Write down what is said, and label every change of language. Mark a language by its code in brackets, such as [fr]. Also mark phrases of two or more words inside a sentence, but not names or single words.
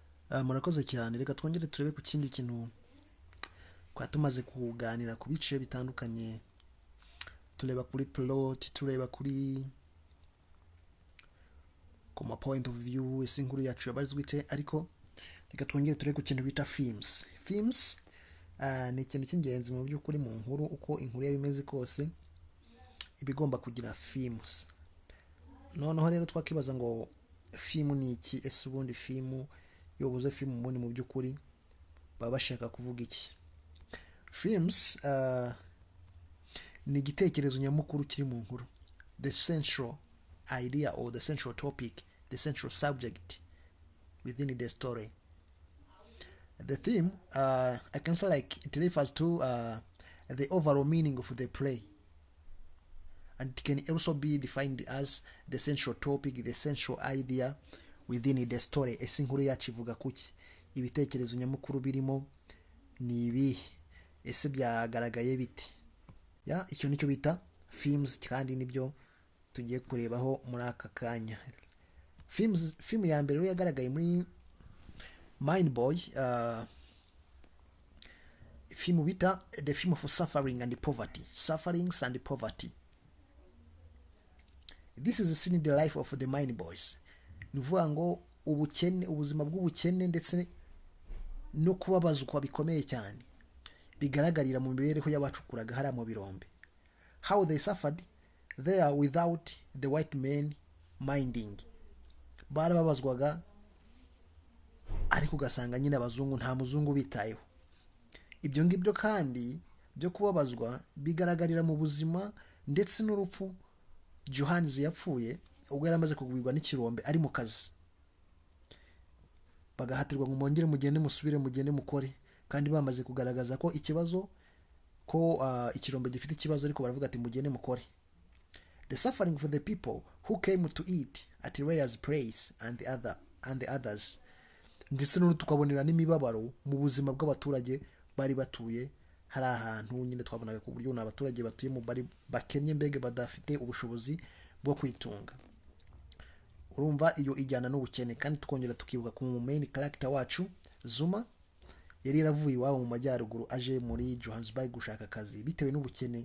[rw] Murakoze cyane, reka twongere turebe ku kindi kintu kwa tumaze kuganira ku bice bitandukanye, tureba kuri plot, tureba kuri ku ma [en] point of view, [rw] ese inkuru yacu yabazwe ite, ariko reka twongere turebe ku kintu bita themes. Ni ikintu cy'ingenzi mu by'ukuri mu nkuru, uko inkuru yaba imeze kose iba igomba kugira themes. Noneho rero twakibaza ngo theme ni iki, ese ubundi theme iyo ubuze theme ubundi mu by'ukuri baba bashaka kuvuga iki? Themes ni igitekerezo nyamukuru kiri mu nkuru, [en] the central idea or the central topic, the central subject within the story. The theme, I can say like it refers to the overall meaning of the play, and it can also be defined as the central topic, the central idea within the story. [rw] Ese inkuru yacu ivuga kuki, ibitekerezo nyamukuru birimo ni ibihe, ese byagaragaye bite? Icyo nicyo bita themes, kandi nibyo tugiye kurebaho muri aka kanya. Film ya mbere yagaragaye muri Mind Boy, film bita [en] the film of suffering and poverty, sufferings and poverty. This is seen in the life of the Mind Boys. [rw] Nuvuga ngo ubukene, ubuzima bw'ubukene ndetse no kubabazwa bikomeye cyane bigaragarira mu mibereho y'abacukuraga hariya mu birombe. [en] How they suffered there without the white men minding. [rw] Barababazwaga ariko ugasanga nyine abazungu nta muzungu bitayeho. Ibyo ngibyo kandi byo kubabazwa bigaragarira mu buzima ndetse n'urupfu Johannes yapfuye ubwo yari amaze kugwirwa n'ikirombe ari mu kazi. Bagahatirwa ngo mwongere mugende musubire mugende mukore, kandi bamaze kugaragaza ko ikibazo ko ikirombe gifite ikibazo, ariko baravuga ati mugende mukore. [en] The suffering for the people who came to eat at Rhea's place and the others. [rw] Ndetse no tukabonera n'imibabaro mu buzima bw'abaturage bari batuye hari ahantu nyine twabonaga ku buryo n'abaturage batuye mu bari bakennye, mbege badafite ubushobozi bwo kwitunga. Urumva iyo ijyana n'ubukene, kandi tukongera tukibuka ku [en] main character [rw] wacu Zuma yari yaravuye iwabo mu majyaruguru aje muri Johannesburg gushaka akazi bitewe n'ubukene.